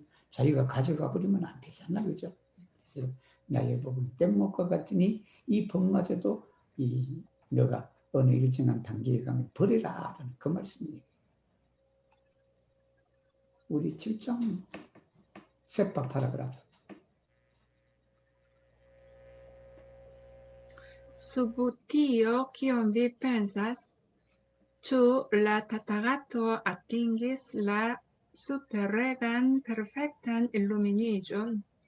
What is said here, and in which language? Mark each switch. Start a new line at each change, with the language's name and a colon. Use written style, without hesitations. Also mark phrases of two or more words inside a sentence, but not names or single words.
Korean: 자기가 가져가 버리면 안 되잖아. 그죠? 그래서 나의 법은 뗏목과 같으니 이 법마저도 너가 어느 일정한 단계에 가면 버려라. 라는 그 말씀이에요. 우리 7장 세파 파라그라프.
Esperanto: Subutio kion vi pensas? Ĉu la Tathagato atingis la superregan perfektan illuminiĝon?